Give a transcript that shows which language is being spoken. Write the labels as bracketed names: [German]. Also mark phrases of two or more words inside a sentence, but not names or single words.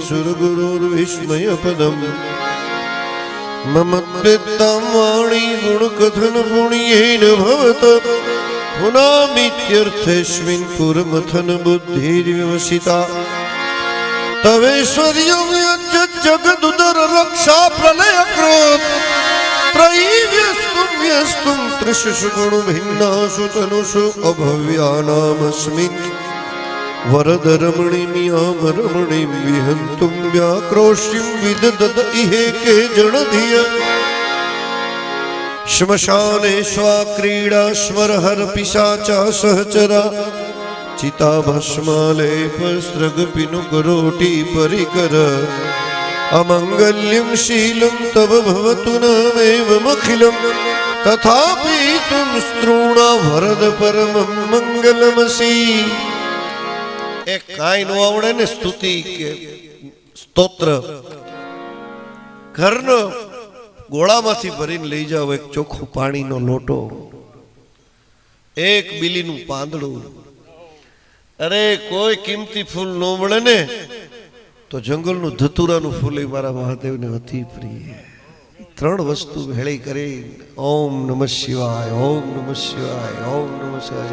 [Sanskrit] सुरगुरोर्विस्मय पदम मम द्वित्तां वाणी गुणकथन पुण्येन भवत पुनामित्यर्थेस्मिन पुरमथन बुद्धिर्व्यवसिता तवेश्वर्यं जगदुदर रक्षा प्रलय कृत त्रयीव्यस्तुं त्रिषु गुणभिन्नासु तनुषु अभव्यानामस्मिन् वरदरमणिमियामरमणिं विहन्तुं व्याक्रोशिं विददद इहेके जनधिय श्मशाने स्वाक्रीडा स्मरहर पिशाचा सहचरा चिताभस्मालेपस्त्रगपिनुकरोटी परिकर अमंगल्यं शीलं तव भवतु नमेवमखिलं तथापि तुम स्त्रूणा वरद परमं मंगलमसि. [Gujarati] એક કાઈ નો આવડે ને સ્તુતિ કે સ્તોત્ર ઘરનો ગોળામાંથી ભરીને લઈ જાઓ એક ચોખ્ખું પાણીનો લોટો, એક બીલીનું પાંદડું. અરે કોઈ કિંમતી ફૂલ નો મળે ને તો જંગલનું ધતુરાનું ફૂલ મારા મહાદેવને અતિ પ્રિય. 3 વસ્તુ ભેળી કરી [Sanskrit] ओम नमः शिवाय, ओम नमः शिवाय, ओम नमः शिवाय.